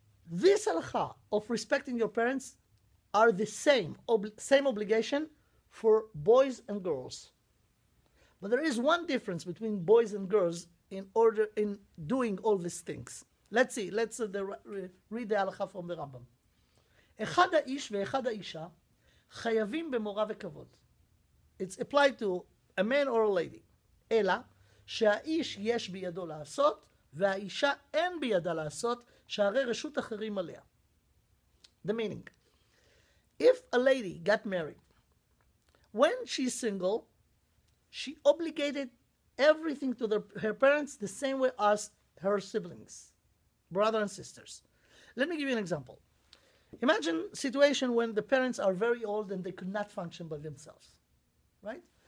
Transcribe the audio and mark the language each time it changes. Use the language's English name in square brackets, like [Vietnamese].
[English] This halakha of respecting your parents are the same obligation for boys and girls. But there is one difference between boys and girls in doing all these things. Let's see. Let's read the halakha from the Rambam. [Hebrew] אחד האיש ואחד האישה חייבים במורא וכבוד. [English] It's applied to a man or a lady. [Hebrew] אלא שהאיש יש בידו לעשות והאישה אין בידה לעשות שהרי רשות אחרים עליה. [English] The meaning. If a lady got married, when she's single, she obligated everything to her parents the same way as her siblings, brothers and sisters. Let me give you an example. Imagine a situation when the parents are very old and they could not function by themselves, right?